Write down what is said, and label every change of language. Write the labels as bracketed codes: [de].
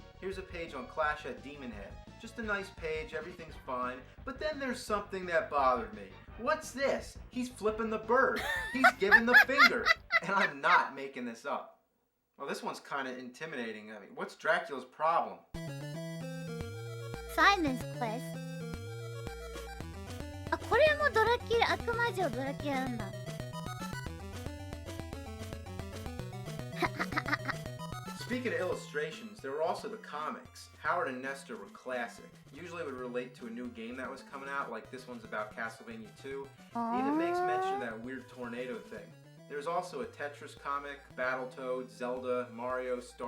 [en] Here's a page on Clash at Demon Head. Just a nice page, everything's fine. But then there's something that bothered me. What's this? He's flipping the bird. He's giving the finger. And I'm not making this up. Well, this one's kind of intimidating. I mean, what's Dracula's problem? Simon's Quest. [ja] あ、これもドラキュラ、悪魔城ドラキュラなんだ。 [en] Speaking of illustrations, there were also the comics. Howard and Nestor were classic. Usually it would relate to a new game that was coming out, like this one's about Castlevania 2. It even makes mention of that weird tornado thing. There's also a Tetris comic, Battletoads, Zelda, Mario, Star